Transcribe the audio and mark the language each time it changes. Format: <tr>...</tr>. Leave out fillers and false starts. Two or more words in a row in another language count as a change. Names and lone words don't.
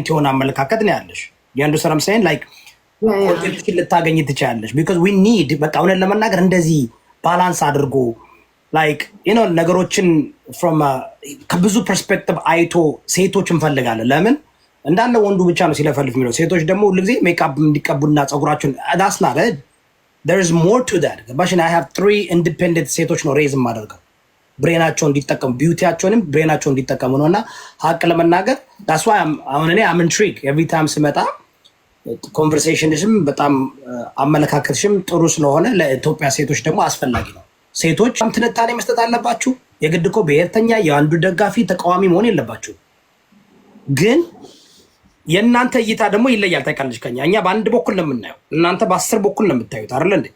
<am>የሆነ አመለካከት ነው ያለሽ። ያንዱ ሰራም ሳይን ላይክ ኮንቴንት ልታገኝ ትችላለሽ።</am> <en>because we need</en> <am>በቃ እውነት ለመናገር እንደዚህ ባላንስ አድርጎ ላይክ ነገሮችን ከብዙ ፐርስፔክቲቭ አይቶ ሴቶች እንፈልጋለን። ለምን እንዳለ ወንዱ ብቻ ነው ሲለፈልፍ የሚለው፣ ሴቶች ደግሞ ሁልጊዜ ሜካፕ እንዲቀቡና ፀጉራቸውን ዳስናለ</am> <en>there is more to that።</en> <am>ገባሽን?</am> <en>I have 3 independent</en> <am>ሴቶች ነው ሬዝ የማደርገው ብሬናቸው እንዲጠቀሙ ቢዩቲያቸውንም ብሬናቸው እንዲጠቀሙ ነው። እና ሀቅ ለመናገር</am> <en>that's why</en> <am>አሁን እኔ</am> <en>am intrigued every time</en> <am>ስመጣ ኮንቨርሴሽንሽም በጣም አመለካከትሽም ጥሩ ስለሆነ ለኢትዮጵያ ሴቶች ደግሞ አስፈላጊ ነው። ሴቶች ትንታኔ መስጠት አለባችሁ። የግድ እኮ ብሔርተኛ የአንዱ ደጋፊ ተቃዋሚ መሆን የለባችሁ። ግን የእናንተ እይታ ደግሞ ይለያል። ታውቃለች ከኛ እኛ በአንድ በኩል ነው የምናየው፣ እናንተ በ10 በኩል ነው የምታዩት አይደል እንዴ?</am>